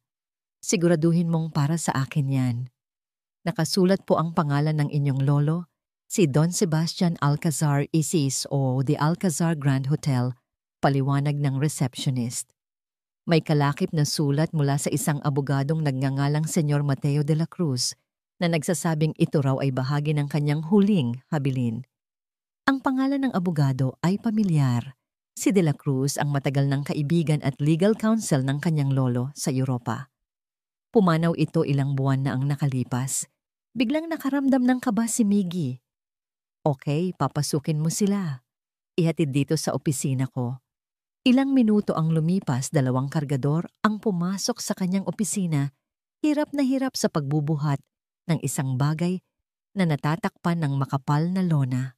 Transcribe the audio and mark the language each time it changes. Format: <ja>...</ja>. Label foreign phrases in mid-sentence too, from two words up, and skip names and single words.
<tl>Siguraduhin mong para sa akin yan. Nakasulat po ang pangalan ng inyong lolo, si Don Sebastian Alcazar Isis o The Alcazar Grand Hotel, paliwanag ng receptionist. May kalakip na sulat mula sa isang abogadong nagngangalang Senyor Mateo de la Cruz na nagsasabing ito raw ay bahagi ng kanyang huling habilin. Ang pangalan ng abogado ay pamilyar. Si de la Cruz ang matagal ng kaibigan at</tl> <en>legal counsel</en> <tl>ng kanyang lolo sa Europa. Pumanaw ito ilang buwan na ang nakalipas. Biglang nakaramdam ng kaba si Miggy. Okay, papasukin mo sila. Ihatid dito sa opisina ko. Ilang minuto ang lumipas, 2 kargador ang pumasok sa kanyang opisina, hirap na hirap sa pagbubuhat ng isang bagay na natatakpan ng makapal na lona.</tl>